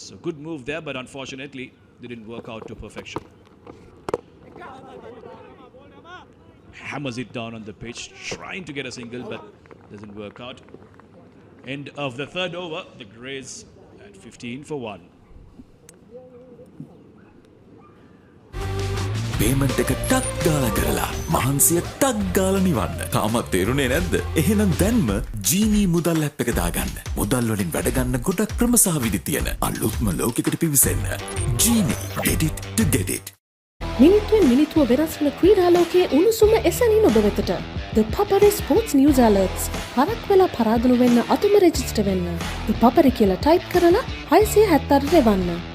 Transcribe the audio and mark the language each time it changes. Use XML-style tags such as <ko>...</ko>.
<en>So good move there, but unfortunately, didn't work out to perfection. Hammers it down on the pitch, trying to get a single, but doesn't work out. End of the third over, the Greys at 15 for 1.</en> <si>Payment එක ටක් ගාලා කරලා මහන්සිය ටක් ගාලා නිවන්න. තාමත් තේරුනේ නැද්ද? එහෙනම් දැන්ම ජීනී මුදල් ඇප් එක දාගන්න. මුදල් වලින් වැඩ ගන්න ගොඩක් ක්‍රම සහ විදි තියෙන අලුත්ම ලෝකයකට පිවිසෙන්න.</si> <en>Genie, get it to get it.</en> <si>මිනිත්තුවෙන් මිනිත්තුව වෙනස් වන ක්‍රීඩාලෝකයේ උණුසුම එසැනින් ඔබ වෙතට.</si> <en>The Papare Sports News Alerts.</en> <si>පරක් වෙලා පරාදුණු වෙන්න අතුම රෙජිස්ටර් වෙන්න. The Papare කියලා ටයිප් කරලා 670 රෙවන්න.</si>